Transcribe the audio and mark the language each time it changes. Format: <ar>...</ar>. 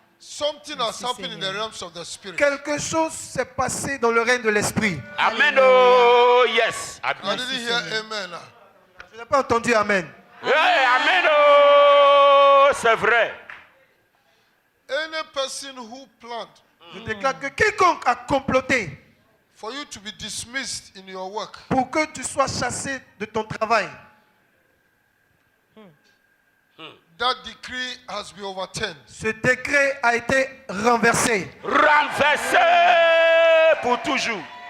<en>Something has happened in the realms of the spirit.</en> <fr>Quelque chose s'est passé dans le règne de l'esprit.</fr> <en>Amen. Oh, yes. I didn't hear amen.</en> <fr>Je n'ai pas entendu amen.</fr> <en>Hey, amen. Oh,</en> <fr>c'est vrai.</fr> <en>Any person who planned</en> <fr>Je déclare que quiconque a comploté</fr> <en>for you to be dismissed in your work,</en> <fr>pour que tu sois chassé de ton travail,</fr> <en>that decree has been overturned.</en> <fr>ce décret a été renversé. Renversé pour toujours.</fr>